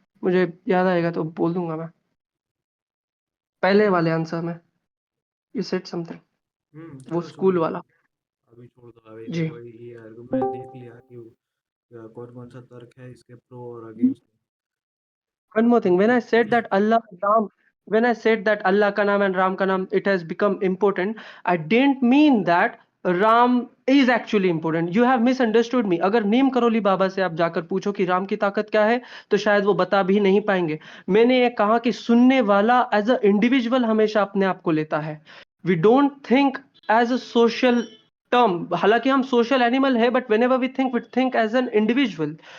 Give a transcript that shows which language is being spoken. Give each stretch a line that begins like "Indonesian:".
Hindi: मुझे याद आएगा तो बोल दूँगा मैं। पहले वाले आंसर में
English: you said something,
Hindi: वो चलो छोड़ स्कूल दो, वाला। अभी छोड़ दो। अभी जी। देखो ये आर्गुमेंट देख लिया कि कौन कौन सा तर्क है इसके प्रो और against.
English: One more thing, when
Hindi: क्योंकि
English: I said that Allah, Ram, when I said that Allah का नाम and Ram का नाम, it has become important, I didn't mean that Ram is actually important. You have misunderstood me.
Hindi: अगर नीम करोली बाबा से आप जाकर पूछो कि राम की ताकत क्या है, तो शायद वो बता भी नहीं पाएंगे। मैंने ये कहा कि सुनने वाला
English: as a individual
Hindi: हमेशा अपने आप को लेता है।
English: we don't think as a social term,
Hindi: हालांकि हम सोशल एनिमल है,
English: But whenever we think as an individual.